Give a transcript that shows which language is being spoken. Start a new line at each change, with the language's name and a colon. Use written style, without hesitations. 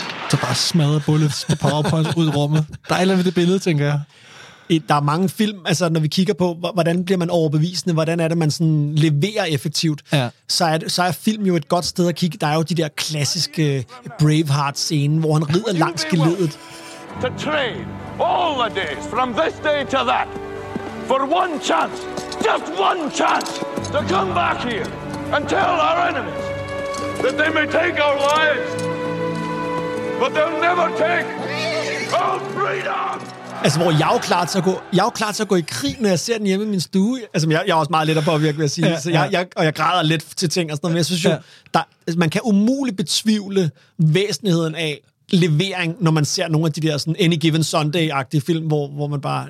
Danish: Så bare smadrer bullets på PowerPoint ud i rummet. Dejligt med det billede, tænker jeg. Der er mange film, altså når vi kigger på, hvordan bliver man overbevisende, hvordan er det, man sådan leverer effektivt, ja. så er film jo et godt sted at kigge. Der er jo de der klassiske Braveheart-scenen, hvor han rider langs geledet.
English: To train all the days from this day to that for one chance, just one chance to come back here and tell our enemies that they may take our lives. But they'll never take our freedom!
Danish: Altså, hvor jeg er jo klar til at gå i krig, når jeg ser den hjemme i min stue. Altså, jeg er også meget let at påvirke, vil jeg sige. Ja, ja. Jeg græder lidt til ting og sådan noget, men jeg synes jo, man kan umuligt betvivle væsentligheden af levering, når man ser nogle af de der sådan Any Given Sunday-agtige film, hvor man bare...